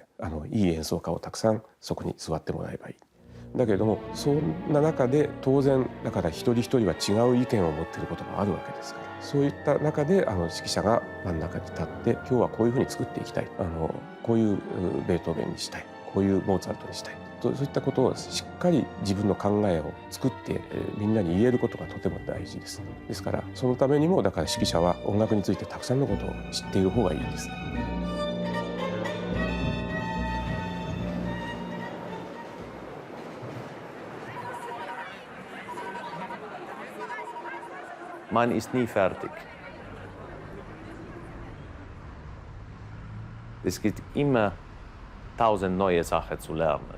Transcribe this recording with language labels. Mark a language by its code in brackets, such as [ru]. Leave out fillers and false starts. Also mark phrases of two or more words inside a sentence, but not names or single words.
[ja] いい演奏家をたくさんそこに座ってもらえばいい。だけれどもそんな中で当然だから一人一人は違う意見を持っていることもあるわけですから、そういった中で指揮者が真ん中に立って今日はこういうふうに作っていきたい、こういうベートーベンにしたい、こういうモーツァルトにしたい、そういったことをしっかり自分の考えを作ってみんなに言えることがとても大事です。ですからそのためにもだから指揮者は音楽についてたくさんのことを知っている方がいいですね。 [de] Man ist nie fertig. Es gibt immer 1000 neue Sachen zu lernen.